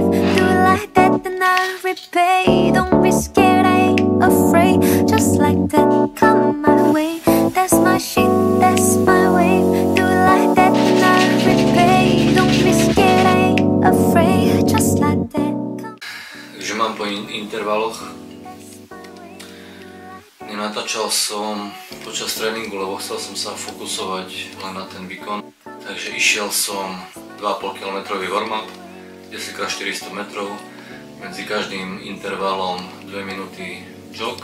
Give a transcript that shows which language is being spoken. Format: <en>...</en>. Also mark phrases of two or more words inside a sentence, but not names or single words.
<en>Do it like that, then I repay. Don't be scared, I ain't afraid. Just like that, come my way. That's my shit, that's my wave. Do it like that, then I repay. Don't be scared, I ain't afraid. Just like that.</en> <sk>Takže mám po intervaloch. Natáčal som počas tréningu, lebo chcel som sa fokusovať len na ten výkon. Takže išiel som 2,5 km warm-up, 10x400 metrov, medzi každým intervalom 2 minúty jog.</sk>